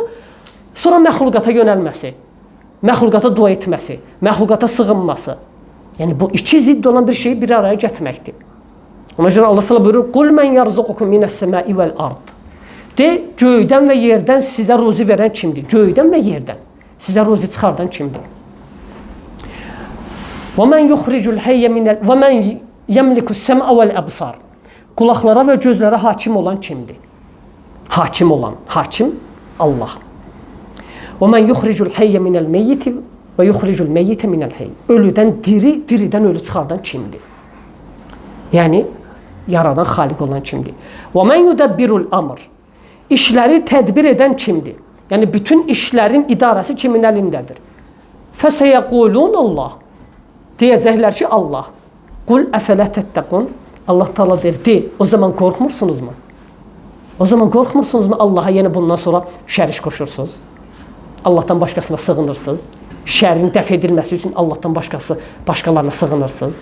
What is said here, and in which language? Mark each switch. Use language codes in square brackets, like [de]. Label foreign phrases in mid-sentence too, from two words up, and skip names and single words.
[az] Sonra məxluqata yönəlməsi, məxluqata dua etməsi, məxluqata sığınması. Yəni bu iki zidd olan bir şeyi bir araya gətirməkdir. Ona görə Allah Teala buyurur: [ar] "قل من يرزقكم من السماء والأرض." [az] De, göydən və yerdən sizə ruzi verən kimdir? Göydən və yerdən sizə ruzi çıxardan kimdir? [ar] وَمَنْ يُخْرِجُ الْحَيَّ وَمَنْ يَمْلِكُ السَّمْعَ وَالْأَبْصَارَ. [az] Qulaqlara və gözlərə hakim olan kimdir? Hakim olan, hakim Allah. [ar] وَمَنْ يُخْرِجُ الْحَيَّ مِنَ الْمَيِّتِ وَيُخْرِجُ الْمَيِّتَ مِنَ الْحَيِّ. [az] Ölüdən diri, diridən ölü çıxardan kimdir? Yəni yaradan, xaliq olan kimdir? [ar] وَمَنْ يُدَبِّرُ الْأَمْرِ. [az] İşləri tədbir edən kimdir? Yəni bütün işlərin idarəsi kimin əlindədir? [ar] فَسَيَقُولُونَ اللّٰهِ. [az] Deyəcəklər ki, Allah. [ar] قل أفلا تتقون. [az] Allah Teala deyir, o zaman qorxmursunuzmu? O zaman qorxmursunuzmu Allaha yenə bundan sonra şərik qoşursunuz? Allahdan başqasına sığınırsınız? Şərin dəf edilməsi üçün Allahdan başqalarına sığınırsınız?